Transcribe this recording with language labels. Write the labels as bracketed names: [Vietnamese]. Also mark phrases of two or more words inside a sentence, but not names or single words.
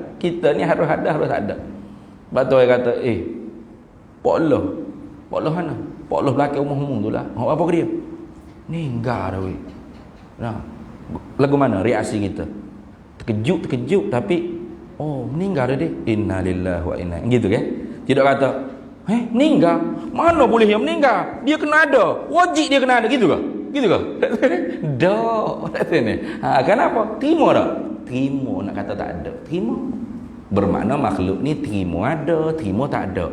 [Malay] Kita ni harus ada, harus tak ada. Lepas tu dia kata, Pak Allah mana? Pak Allah belakang rumah tu lah. Apa ke dia? Ninggal dah weh. Nah, lagu mana reaksi kita? Terkejut tapi meninggal dah dia. [Arabic] إنا لله وإنا. [Malay] Gitu kan? Tidak kata, meninggal? Mana boleh dia meninggal? Dia kena ada. Wajib dia kena ada. Gitu ke? Gitu ke? Tak. Kenapa? Terima tak? Terima nak kata tak ada. Terima. Bermakna makhluk ni terima ada, terima tak ada.